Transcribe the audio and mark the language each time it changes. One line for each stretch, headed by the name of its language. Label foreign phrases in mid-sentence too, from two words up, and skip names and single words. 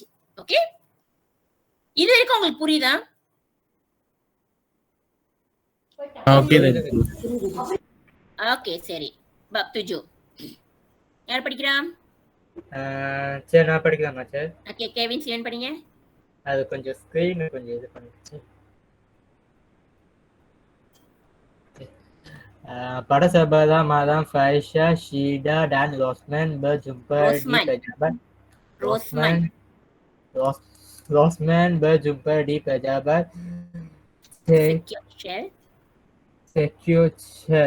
Tamil: ஓகே, இது வரைக்கும் உங்களுக்கு புரியுதா? ஓகே சரி, துஜோ யார் படிக்கிறான்? சரி நான் படிக்கலாமா சார்? ஓகே, கேவின் சிவன் படிங்க. அது கொஞ்சம் ஸ்கிரீன் கொஞ்சம் இது பண்ணிடுச்சு.
Malay: pada sahabat Madam Faisha, Shida dan Rosman berjumpa di pejabat. Rosman berjumpa di pejabat sexual.